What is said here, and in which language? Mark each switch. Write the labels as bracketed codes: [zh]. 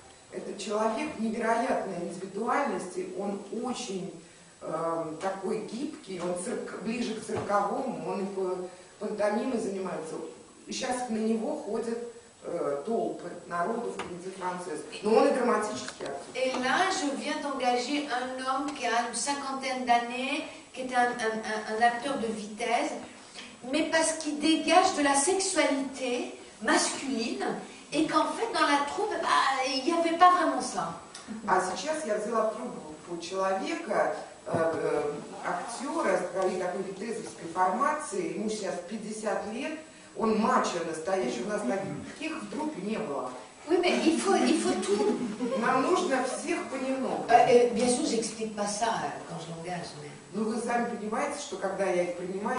[ru] Это человек невероятной индивидуальности, он очень такой гибкий, он ближе к цирковому, он и по пантомиме занимается. Сейчас на него ходят толпы народу в комедии француз. Но он и драматический актер. [fr] Et là, je viens d'engager un homme qui a une 50aine d'années, qui est un acteur de vitesse, mais parce qu'il dégage de la sexualité masculine, et qu'en fait, dans la troupe, il n'y avait pas vraiment ça. [ru] А сейчас я взяла труппу человека, актера, скорее такой витезовской формации, ему сейчас 50 лет, он мачо настоящий, у нас таких в труппе не было. [fr] Oui, mais il faut tout. [ru] Нам нужно всех понемногу. [fr] Bien sûr, j'explique pas ça quand je l'engage, mais... [ru] Ну вы сами понимаете, что когда я их принимаю,